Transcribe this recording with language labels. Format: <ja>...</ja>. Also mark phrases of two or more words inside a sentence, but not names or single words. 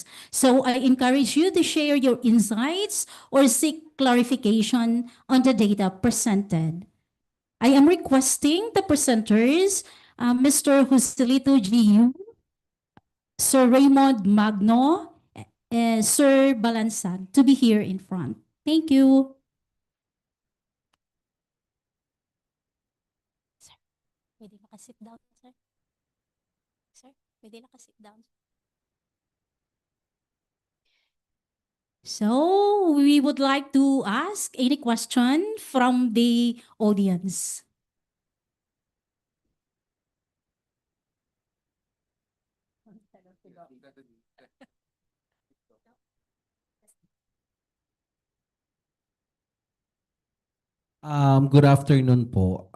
<en>So I encourage you to share your insights or seek clarification on the data presented. I am requesting the presenters, Mr. Joselito G.U., Sir Raymond Magno, and Sir Balansag to be here in front. Thank you.</en> <tl>Sir, pwede naka-sit down, sir? Sir, pwede naka-sit down.</tl> <en>So, we would like to ask any question from the audience. Good afternoon po.</en>